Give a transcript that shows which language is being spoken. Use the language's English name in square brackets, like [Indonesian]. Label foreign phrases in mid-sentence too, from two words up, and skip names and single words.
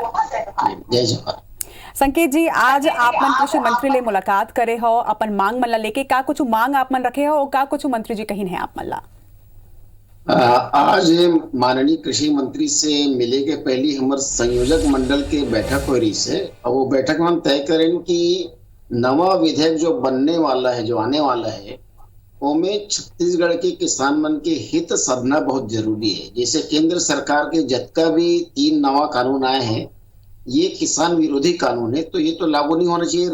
[Chhattisgarhi] जय जोहार। संकेत जी, आज आप मन कृषि मंत्री ले मुलाकात करे हो, अपन मांग मन ला लेके का कुछ मांग आप मन रखे हो और का कुछ मंत्री जी कहिन है आप मन ला। आज माननीय कृषि मंत्री से मिले के पहली हमारे संयोजक मंडल के बैठक हो रही से, और वो बैठक में हम तय करें कि नवा विधेयक जो बनने वाला है, जो आने वाला है, उसमें छत्तीसगढ़ के किसान मन के हित साधना बहुत जरूरी है। जैसे केंद्र सरकार के जतका भी 3 नवा कानून आए हैं, ये किसान विरोधी कानून है, तो ये तो लागू नहीं होना चाहिए।